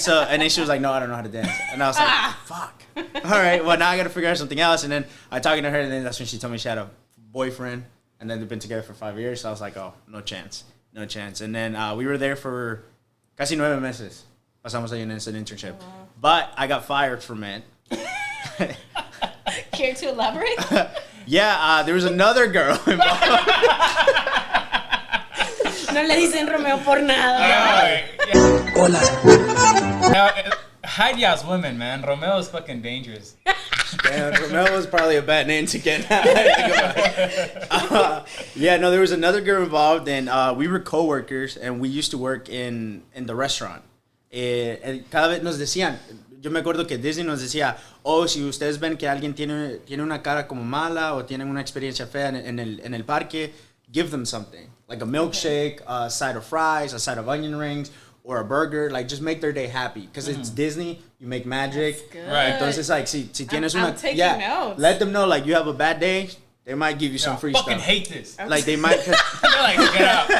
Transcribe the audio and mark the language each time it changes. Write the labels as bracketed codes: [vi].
[en] So and then she was like, no, I don't know how to dance, and I was like, fuck. All right, well now I gotta figure out something else. And then I talking to her, and then that's when she told me she had a boyfriend, and then they've been together for 5 years. So I was like, oh, no chance. And then we were there for [es] casi 9 meses. Pasamos ahí en ese [en] internship, but I got fired from it. Care to elaborate? Yeah, there was another girl involved. [es] No le dicen Romeo por nada. [en] Hide y'all's women, man. Romeo is fucking dangerous. Damn, Romeo was probably a bad name to get. Yeah, no, there was another girl involved, and we were co-workers, and we used to work in the restaurant. [es] Cada vez nos decían, yo me acuerdo que Disney nos decía, si ustedes ven que alguien tiene una cara como mala o tienen una experiencia fea en el parque, [en] give them something. Like a milkshake, a side of fries, a side of onion rings, or a burger. Like, just make their day happy. Because it's Disney, you make magic. That's good. Right. [es] Entonces, like, si tienes [en] I'm taking notes. let them know, like, you have a bad day, they might give you some free fucking stuff. hate this. Like, they might... They're like, get out.